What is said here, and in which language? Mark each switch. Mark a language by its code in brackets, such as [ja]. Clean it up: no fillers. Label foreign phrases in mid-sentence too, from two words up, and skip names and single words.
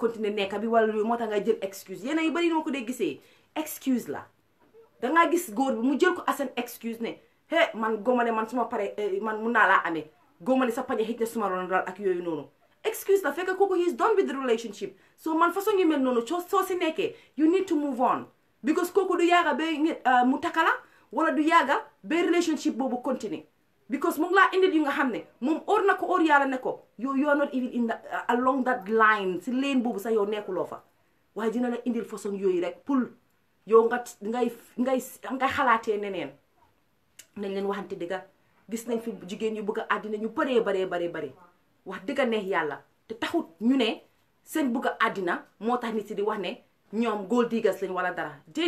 [wo] continuer nekk bi wala loolu moo tax nga jël excuse yéen yu bari noo ko dee gisee excuse la dangaa gis góor bi mu jël ko [en] as an excuse [wo] ne man góoma ne man suma pare man mun naa laa amee góoma ne sa pañe xëj na suma ron dal ak yooyu noonu excuse la fekk kooku [en] he is done with the relationship [wo] so man façon yu mel noonu soo si nekkee [en] you need to move on because [wo] kooku du yaaga ba mu takala wala du yaaga ba relationship boobu [en] continue because [wo] mu ngi laa indil yu nga xam ne moom or na ko or yàlla ne ko [en] you are not even in along that line [wo] si lane boobu sax yow nekkuloo fa waaye dina la indil façon yooyu rek pour yow ngay xalaatee neneen nañ leen waxante dëgga gis nañ fi jigéen yu bëgg a àddina ñu baree wax dëgga neex yàlla te taxut ñu ne seen bëgg a àddina moo tax nit si di wax ne ñoom [en] Gold Diggers [wo] lañ wala dara